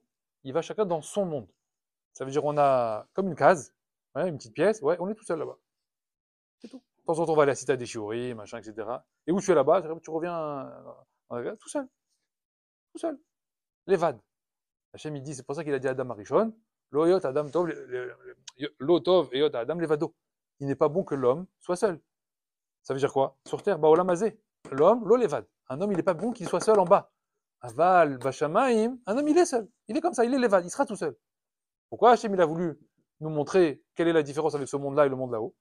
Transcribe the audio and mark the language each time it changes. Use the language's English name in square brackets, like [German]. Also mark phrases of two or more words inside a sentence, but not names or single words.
[French] Il va chacun dans son monde. Ça veut dire on a comme une case, ouais, une petite pièce, ouais, on est tout seul là-bas. C'est tout. De temps en temps, on va aller à la cité des Shiori, machin, etc. Et où tu es là-bas, tu reviens tout seul. Tout seul. Levad. Hachem, il dit, c'est pour ça qu'il a dit à [Hebrew] אדם הראשון, לא היות אדם טוב לא טוב את היות אדם לבדו. [French] Il n'est pas bon que l'homme soit seul. Ça veut dire quoi? Sur terre, bah [Hebrew] עולם הזה. [French] L'homme, [Hebrew] לא לבד. [French] Un homme, il n'est pas bon qu'il soit seul en bas. [Hebrew] אבל בשמים, [French] un homme, il est seul. Il est comme ça, il est levad, il sera tout seul. Pourquoi Hachem, il a voulu nous montrer quelle est la différence avec ce monde-là et le monde là-haut?